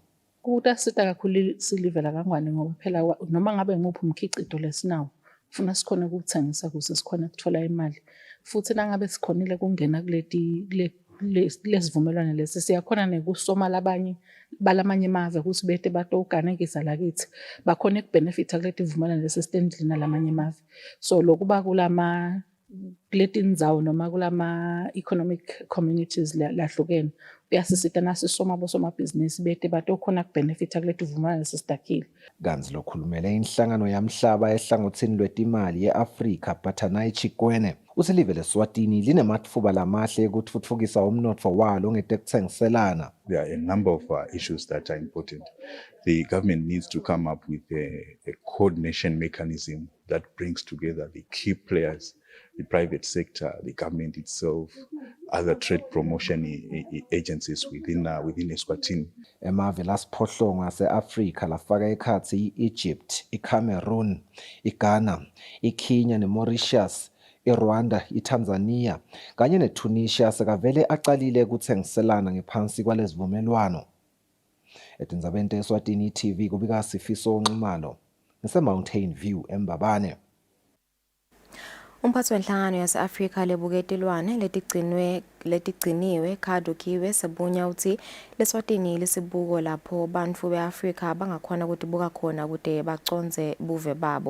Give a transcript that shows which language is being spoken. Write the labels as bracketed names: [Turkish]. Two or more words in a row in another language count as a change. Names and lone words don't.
[Swati] Kutasita kakhulu silivela kangwane ngoba phela noma ngabe nguphi umkhicito lesinawo ufuna sikhona ukuthengisa ukuze sikhona ukuthola imali futhi nangabe sikhonile kungena lesivumelwano lesi siyakhona nekusoma labanye balamanye emave ukuthi bete batoganekisa lakithi bakhona ukubenefita kuleti vumelwano lesi sitendlina lamanye emave. So lokuba kuletindzawo noma kulama [English] economic communities [Swati] lahlukene kuyasisita nasisoma bosomabhizinisi bete batokhona ukubenefita kuleti vumelwano lesi sidakhile. Kanzi lokhulumele inhlangano yamhlaba ehlangothini lwetimali ye-Afrika Pathanai Chikwene uthi live leSwatini linematfuba lamahle ekutfutfukisa umnotfo walo ngetekuthengiselana. [English] There are a number of issues that are important. The government needs to come up with a coordination mechanism that brings together the key players, the private sector, the government itself, other trade promotion agencies within Eswatini. [Swati] Emave lasiphohlongo ase-Afrika lafaka ekhatsi i-Egypt, i-Cameroon, i-Ghana, i-Kenya ne-Mauritius, i-Rwanda, i-Tanzania kanye ne-Tunisia sekavele acalile kuthengiselana ngephansi kwalezivumelwano. Etindzabeni teSwatini TV kubika Sifiso Nxumalo ngise-Mountain View eMbabane. Umphathi wenhlangano yase-Afrika lebuketilwane letigciniwe Kadukiwe sebunya uthi leSwatini lisibuko lapho bantfu be-Afrika bangakhona kutibuka khona kude baconze buve babo.